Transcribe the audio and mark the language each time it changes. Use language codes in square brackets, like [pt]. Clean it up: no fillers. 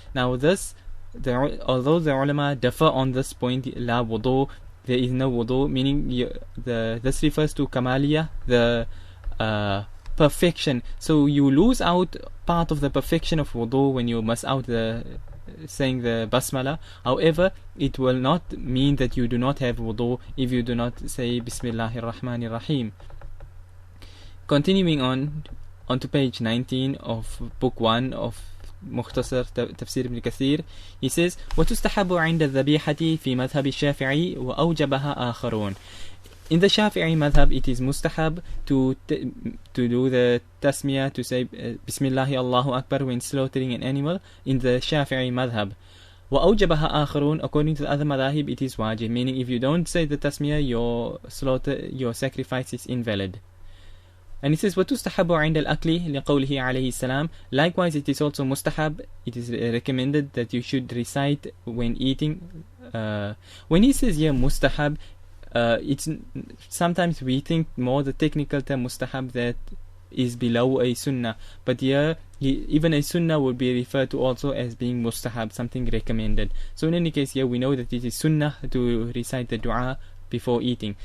[en] Now this, although the ulama differ on this point, لا wudu, there is no wudu, meaning this refers to kamaliyah, the perfection. So you lose out part of the perfection of wudu when you miss out saying the basmalah. However, it will not mean that you do not have wudu if you do not say Bismillahir Rahmanir Rahim. Continuing on to page 19 of book 1 of مختصر تفسير ابن كثير, he says [ar] وتستحب عند الذبيحة في مذهب الشافعي وأوجبها آخرون. [en] In the Shafi'i madhab, it is mustahab to do the tasmiyah, to say Bismillahi Allahu Akbar when slaughtering an animal in the Shafi'i madhab. [ar] وأوجبها آخرون, [en] according to the other madhahib, it is wajib, meaning if you don't say the tasmiyah, your sacrifice is invalid. And it says [ar] وَتُسْتَحَبُ عِنْدَ الْأَكْلِ لِقَوْلِهِ عَلَيْهِ السَّلَامِ. [en] Likewise, it is also mustahab, it is recommended that you should recite when eating. When he says here mustahab, it's sometimes we think more the technical term mustahab that is below a sunnah, but here even a sunnah would be referred to also as being mustahab, something recommended. So in any case, here we know that it is sunnah to recite the dua before eating.